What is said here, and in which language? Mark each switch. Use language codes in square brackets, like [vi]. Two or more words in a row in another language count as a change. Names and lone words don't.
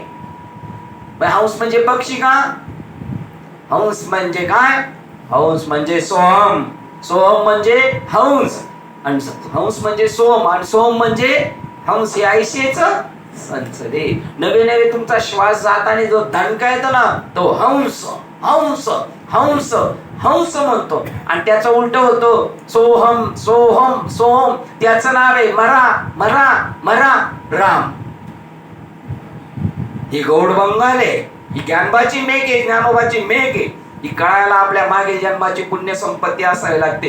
[mr] हंस म्हणजे पक्षी का? हंस म्हणजे काय? हंस म्हणजे सोहम. सोहम म्हणजे हंस, आणि हंस म्हणजे सोम, आणि सोम म्हणजे हंस. हे ऐशेच संसदे. नवे नवे तुमचा श्वास जाताना जो दणका येतो ना तो हंस हंस हंस हंस म्हणतो, आणि त्याचं उलट होतो सोहम सोहम सोहम. त्याचं नाव आहे मरा मरा मरा राम. ही गौड बंगाल आहे. ही ज्ञानबाची मेघ आहे, ज्ञानोबाची मेघ आहे. ही कळायला आपल्या मागे जन्माची पुण्य संपत्ती असावी लागते.